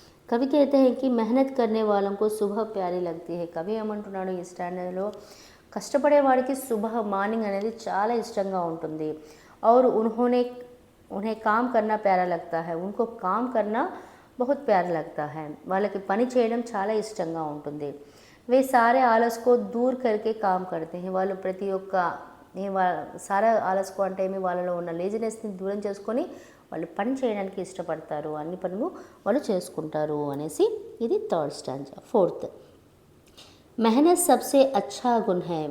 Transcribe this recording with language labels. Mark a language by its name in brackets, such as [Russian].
[Hindi] కవి कहते हैं कि मेहनत करने वालों को सुबह प्यारी लगती है. [Telugu] కవి ఏమంటున్నాడు ఈ స్టాండర్డ్లో, కష్టపడేవాడికి సుబహ్ మార్నింగ్ అనేది చాలా ఇష్టంగా ఉంటుంది. [Hindi] और उन्हें काम करना प्यारा लगता है, उनको काम करना बहुत प्यारा लगता है, [Telugu] వాళ్ళకి పని చేయడం చాలా ఇష్టంగా ఉంటుంది. [Hindi] वे सारे आलस को दूर करके काम करते हैं, [Telugu] వాళ్ళు ప్రతి ఒక్క సారా ఆలస్కు అంటే ఏమి, వాళ్ళలో ఉన్న లేజినెస్ని దూరం చేసుకొని వాళ్ళు పని చేయడానికి ఇష్టపడతారు, అన్ని పనులు వాళ్ళు చేసుకుంటారు అనేసి ఇది థర్డ్ స్టాంజా. [Hindi] ఫోర్త్, మెహనత్ సబ్సే అచ్చా గుణ్ హై.